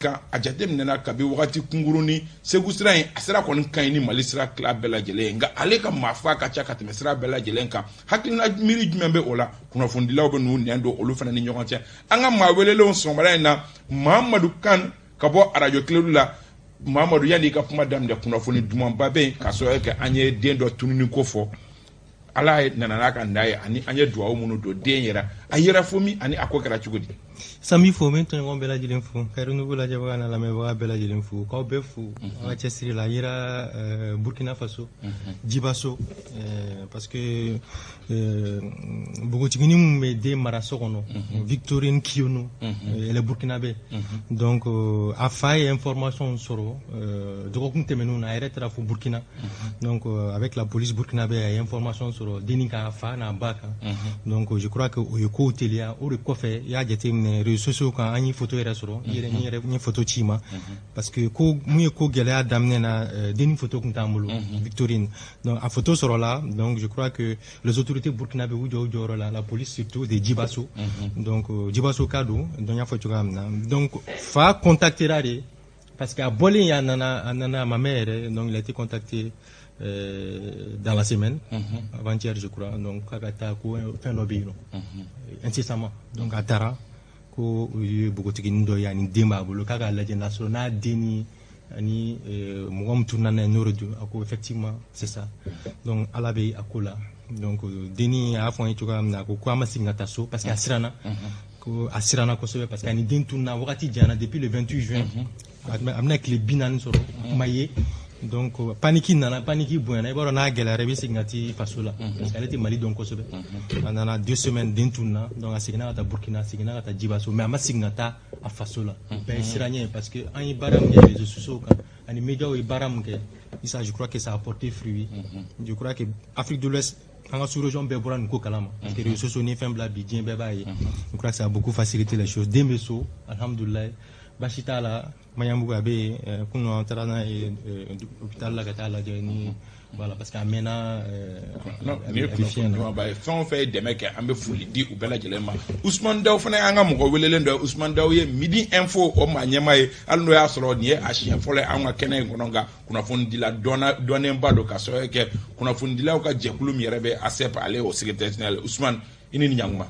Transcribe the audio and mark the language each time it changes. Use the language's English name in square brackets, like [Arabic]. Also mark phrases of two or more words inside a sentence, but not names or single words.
[Bambara] kan a jateminɛna kabi wagati kunkuruni Segu sira in a sira kɔni ka ɲi ni Mali sira tila bɛɛ lajɛlen nka ale ka maafa ka ca ka tɛmɛ sira bɛɛ lajɛlen kan hakilina miiri jumɛn bɛ o la kunnafonidilaw bɛ n'u nɛn don olu fana ni ɲɔgɔn cɛ an ka maa welelenw sɔgɔmada in na Mahamadu Kan ka bɔ radio Kiledu la Mahamadu yanni ka kuma daminɛ kunnafoni dumanba bɛ yen ka sɔrɔ kɛ an ye den dɔ tununi ko fɔ Ala nana n'a ka n'a ye ani an ye duwawu minnu don den yɛrɛ a yɛrɛ fo min ani a ko kɛra cogo di Sami fo min tɔɲɔgɔn bɛɛ lajɛlen fo ka renouveau lajɛbaga n'a lamɛnbaga bɛɛ lajɛlen fo k'aw bɛɛ fo an ka cɛsiri la a yera Burkina Faso Djibasso parce que npogotigini min bɛ den mara so kɔnɔ Victorine Kiono [French] elle est [Bambara] burkinabé donc a fa ye information sɔrɔ dɔgɔkun tɛmɛnenw na a yɛrɛ taara fo Burkina [French] donc avec la police burkinabé [Bambara] a ye information sɔrɔ denni ka fa n'a ba kan [French] donc je crois que [Bambara] o ye kow teliya o de kɔfɛ i y'a jateminɛ [French] réseaux sociaux [Bambara] kan an ye photo yɛrɛ sɔrɔ n ye photo ci ma [French] parce que [Bambara] ko mun ye ko gɛlɛya daminɛ na denni photo kun t'an bolo Victorine donc a photo sɔrɔla [French] donc je crois que les autorités burkinabé [Bambara] u jɔ u jɔyɔrɔ la [French] police surtout de Djibasso [Bambara] donc Djibasso ka don donc y'a fɔ cogoya min na donc fa contactera de [French] parce que [Bambara] a bɔlen a nana ma mère yɛrɛ [French] donc il a été contacté dans la semaine avant-hier je crois donc [Bambara] k'a ka taa ko fɛn dɔ bɛ yen nɔ incessamment donc a taara ko u ye bogotigini dɔ ye ani den b'a bolo k'a k'a lajɛ n'a sɔrɔ n'a den ni ani mɔgɔ min tununa n'a ye n'o de don a ko [French] effectivement c'est ça donc [Bambara] ala bɛ a ko la donc denni a y'a fɔ an ye cogoya min na a ko an ma segin ka taa so [French] parce que [Bambara] a siranna ko a siranna kosɛbɛ [French] parce que [Bambara] ani den tununa wagati janyana [French] depuis le 28 juin [Bambara] a bɛna tile 40 sɔrɔ kuma ye donc paniki bonyana i b'a dɔn n'a gɛlɛyara i bɛ segin ka t'i faso la [French] parce que [Bambara] ale tɛ Mali dɔn kosɛbɛ a nana 2 semaines den tununa donc a seginna ka taa Burkina a seginna ka taa Djibasso mais a ma segin ka taa a faso la bɛɛ ye siranɲɛ ye [French] parce que [Bambara] an ye baara min kɛ [French] réseaux sociaux [Bambara] kan ani médiaw ye baara min kɛ [French] ça je crois que ça a porté fruit je crois que Afrique de l'Ouest [Bambara] an ka sous-région bɛɛ bɔra nin ko kalama [French] parce que réseaux sociaux [Bambara] ni fɛn bila bi diɲɛ bɛɛ b'a ye [French] je crois que ça a beaucoup facilité les choses [Bambara] den bɛ so alhamdulilayi basi t'a la Maɲanbugu a bɛ yen kunun an taara n'a ye hôpital la ka taa lajɛ ni [French] voilà parce que [Bambara] a mɛnna ni ye kunnafoni dumanba ye fɛn o fɛn ye dɛmɛ kɛ an bɛ foli di u bɛɛ lajɛlen ma Usman Daw fana y'an ka mɔgɔ welelen dɔ ye Usman Daw ye Midi Info o maa ɲɛma ye hali n'o y'a sɔrɔ nin ye a siɲɛ fɔlɔ ye an ka kɛnɛ in kɔnɔ nka kunnafonidila dɔnnenba don ka sababu kɛ kunnafonidilaw ka jɛkulu min yɛrɛ bɛ ASEP ale o [French] secrétaire général [Bambara] Usman i ni ɲankuma